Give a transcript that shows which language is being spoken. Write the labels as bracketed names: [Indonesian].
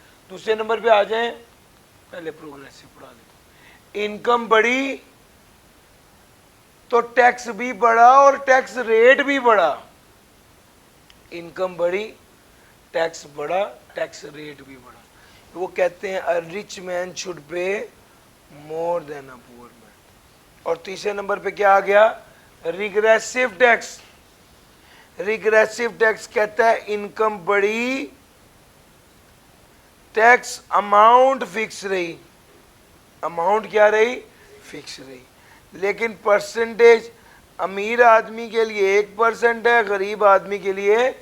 [Urdu] دوسرے نمبر پہ آ جائیں، پہلے پروگریسو پڑھا دیتا ہوں. انکم بڑھی تو ٹیکس بھی بڑھا اور ٹیکس ریٹ بھی بڑھا. انکم بڑھی، ٹیکس بڑھا، ٹیکس ریٹ بھی بڑھا. وہ کہتے ہیں [English] a rich man should pay more than a poor man. [Urdu] اور تیسرے نمبر پہ کیا آ گیا؟ Regressive tax. ریگریسو ٹیکس کہتا ہے انکم بڑھی، ٹیکس اماؤنٹ فکس رہی. اماؤنٹ کیا رہی؟ فکس رہی. لیکن پرسنٹیج امیر آدمی کے لیے 1% ہے، غریب آدمی کے لیے.